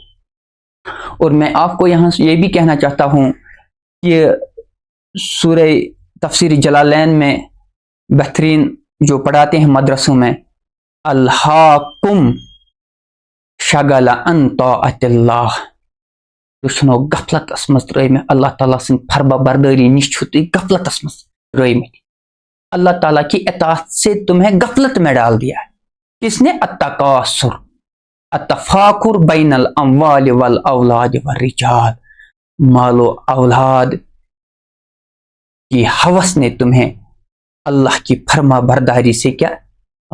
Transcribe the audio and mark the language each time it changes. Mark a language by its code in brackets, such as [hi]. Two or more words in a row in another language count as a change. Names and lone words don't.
[ur] اور میں آپ کو یہاں سے یہ بھی کہنا چاہتا ہوں کہ سورہ تفسیر جلالین میں بہترین جو پڑھاتے ہیں مدرسوں میں، [ar] الہاکم شغل عن طاعت اللہ، [ks] چھنو غفلتس مز ترٲیمٕتۍ اللہ تعالیٰ سٕنٛدِ فرما برداری نش چھو تُہۍ غفلتس مز ترٲیمٕتۍ، [ur] اللہ تعالیٰ کی اطاعت سے تمہیں غفلت میں ڈال دیا ہے۔ کس نے؟ [ar] التکاثر، التفاخر بین الاموال والاولاد والرجال، [ur] مال و اولاد کی ہوس نے تمہیں اللہ کی فرما برداری سے کیا؟